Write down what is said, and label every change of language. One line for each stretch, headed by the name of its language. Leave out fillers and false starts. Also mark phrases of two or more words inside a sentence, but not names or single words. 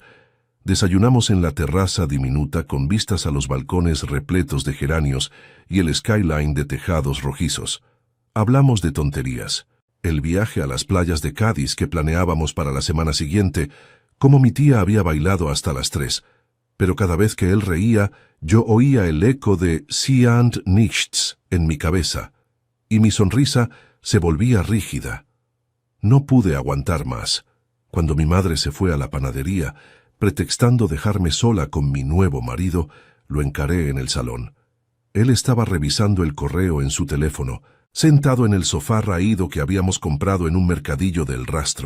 Spanish: Desayunamos en la terraza diminuta con vistas a los balcones repletos de geranios y el skyline de tejados rojizos. Hablamos de tonterías, el viaje a las playas de Cádiz que planeábamos para la semana siguiente, cómo mi tía había bailado hasta las 3, pero cada vez que él reía, yo oía el eco de
German: «Sie und nichts»
Spanish: en mi cabeza, y mi sonrisa se volvía rígida. No pude aguantar más. Cuando mi madre se fue a la panadería, pretextando dejarme sola con mi nuevo marido, lo encaré en el salón. Él estaba revisando el correo en su teléfono, sentado en el sofá raído que habíamos comprado en un mercadillo del Rastro.